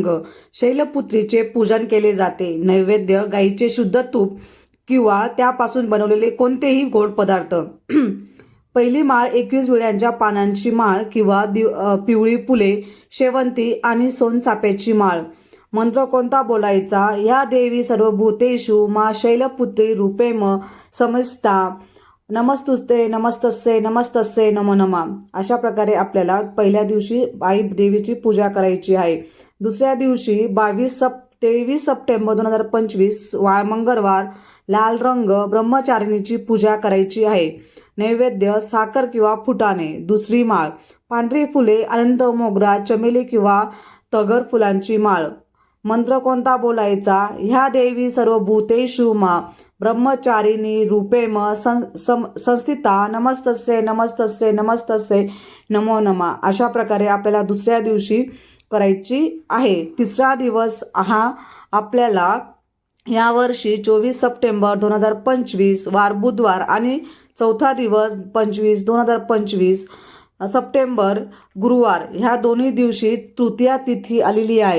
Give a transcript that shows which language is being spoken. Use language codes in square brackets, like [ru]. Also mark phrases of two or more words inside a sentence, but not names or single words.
[mr] शैलपुत्रीचे पूजन केले जाते. नैवेद्य गाईचे शुद्ध तूप किंवा त्यापासून बनवलेले कोणतेही गोड पदार्थ. पहिली माळ 21 विड्यांच्या पानांची माळ किंवा पिवळी फुले, शेवंती आणि सोनचाफ्याची माळ. मंत्र कोणता बोलायचा? [sa] या देवी सर्वभूतेषु मा शैलपुत्री रूपेम समस्ता नमस्तुस्ते नमस्तस्ये नमस्तस्ये नमो नमः. [mr] अशा प्रकारे आपल्याला पहिल्या दिवशी आई देवीची पूजा करायची आहे. दुसऱ्या दिवशी 23 सप्टेंबर 2025 मंगळवार लाल रंग ब्रह्मचारिणीची पूजा करायची आहे. नैवेद्य साखर किंवा फुटाणे. दुसरी माळ पांढरी फुले, अनंत मोगरा, चमेली किंवा तगर फुलांची माळ. मंत्र कोणता बोलायचा? [sa] ह्या देवी सर्वभूतेषु मा ब्रह्मचारिणी रूपेम संस्थिता नमस्तस्ये नमस्तस्ये नमस्तस्ये नमो नमः. [mr] अशा प्रकारे आपल्याला दुसऱ्या दिवशी करायची आहे. तिसरा दिवस हा आपल्याला यावर्षी 24 सप्टेंबर 2025 वार बुधवार आणि चौथा दिवस 25 सप्टेंबर गुरुवार ह्या दोन्ही दिवशी तृतीया तिथी आलेली आहे.